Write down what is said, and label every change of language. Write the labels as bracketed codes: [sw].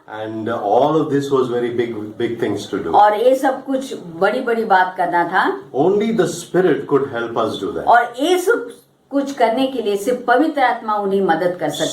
[en] and all of this was very big things to do. [hi] और ये सब कुछ बड़ी बात करना था। [en] Only the Spirit could help us do that. [hi] और ये सब कुछ करने के लिए सिर्फ पवित्र आत्मा उन्हें मदद कर सकता